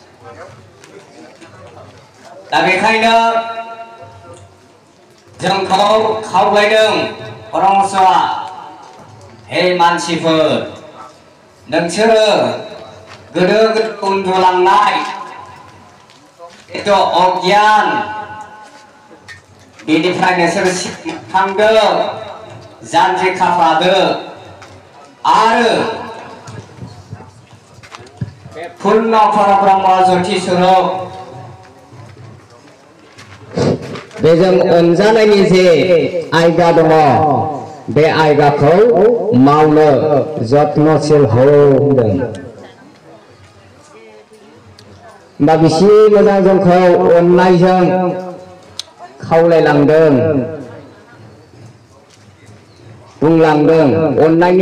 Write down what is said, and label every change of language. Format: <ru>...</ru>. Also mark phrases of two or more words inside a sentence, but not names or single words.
<brx>दा बेखायनो जोंखौ खावलायदों परमहंसआ, हे मानसिफोर नोंसोरो गोदो उन्दुलांनाय अज्ञान बेनिफ्राय नोंसोर सिखांदो जानजि खाफ्रादो आरो पूर्ण परब्रह्म ज्योति स्वरूप बेजों अनजानायनि जे आयदा दङ बे आयदाखौ मावनो जत्नशील हो होनदों। बा बिसि मोजां जोंखौ अननायजों खावलायलांदों बुंलांदों अननायनि</brx>